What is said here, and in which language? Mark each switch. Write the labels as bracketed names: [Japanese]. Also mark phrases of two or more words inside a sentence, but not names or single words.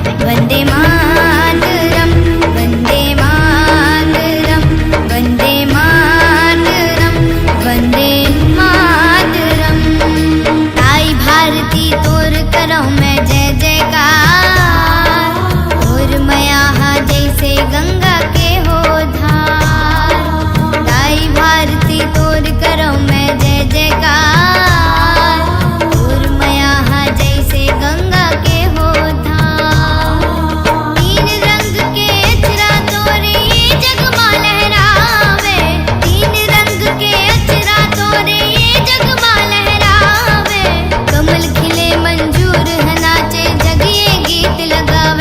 [Sanskrit] वन्दे मातरम् वन्दे मातरम् वन्दे मातरम् वन्दे मातरम्। [Chhattisgarhi] ताई भारती तोर करो मैं जय जयकार, तोर मया जैसे गंगा के हो धार। ताई भारती तोर करो मैं जय जयकार, तोर मया जैसे गंगा के हो धार। तीन रंग के अचरा तोरे ये जग मां लहरावे, तीन रंग के अचरा तोरे ये जग मां लहरावे। कमल खिले मंजूर है नाचे जग ये गीत लगावे।